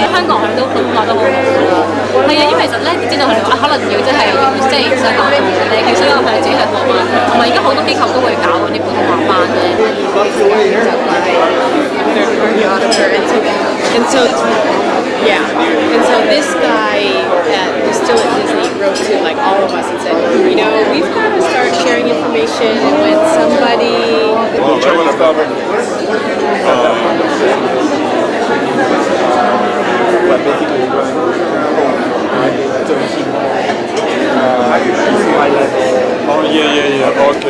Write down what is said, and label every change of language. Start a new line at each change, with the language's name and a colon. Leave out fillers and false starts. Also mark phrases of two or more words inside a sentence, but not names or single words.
Cantonese: 香港我哋都做得好好㗎啦。係啊，因為其實咧，你知道佢哋話可能要即係上學咧，叫所有佢哋自己去學啊，同埋而家好多機構都會搞嗰啲普通話班嘅。
English: And so, yeah. And so this guy who's still at Disney wrote to like all of us and said, you know, we've got to start sharing information. And when somebody oh yeah. Okay.